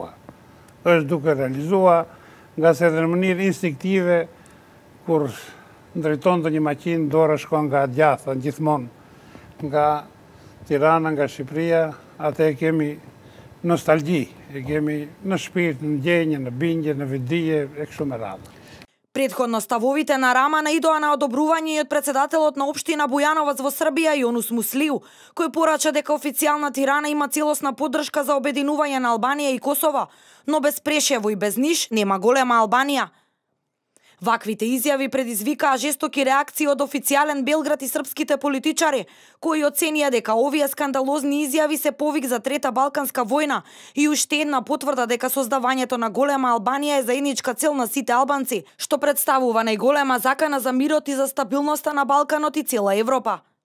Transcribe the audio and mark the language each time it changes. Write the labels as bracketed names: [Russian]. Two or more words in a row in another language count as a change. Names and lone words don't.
[Albanian] Është duke realizua, nga se dhe në mënyrë instinktive, kur ndrejton të një maqinë, dora shkon nga djatha, gjithmonë, nga Tirana, nga Shqipëria, atë e kemi nostalgji, e kemi në shpirt, në ndjenje, në bindje, në vidije, e kështu me radhë. [Macedonian] Претходно ставовите на Рама наидоа на одобрување и од председателот на општина Бујановац во Србија Јонус Муслиу, кој порача дека официјална Тирана има целосна поддршка за обединување на Албанија и Косово, но без Прешево и без Ниш нема голема Албанија. Ваквите изјави предизвикаа жестоки реакции од официјален Белград и српските политичари, кои оценија дека овие скандалозни изјави се повик за Трета Балканска војна и уште една потврда дека создавањето на голема Албанија е заедничка цел на сите албанци, што представува најголема закана за мирот и за стабилноста на Балканот и цела Европа.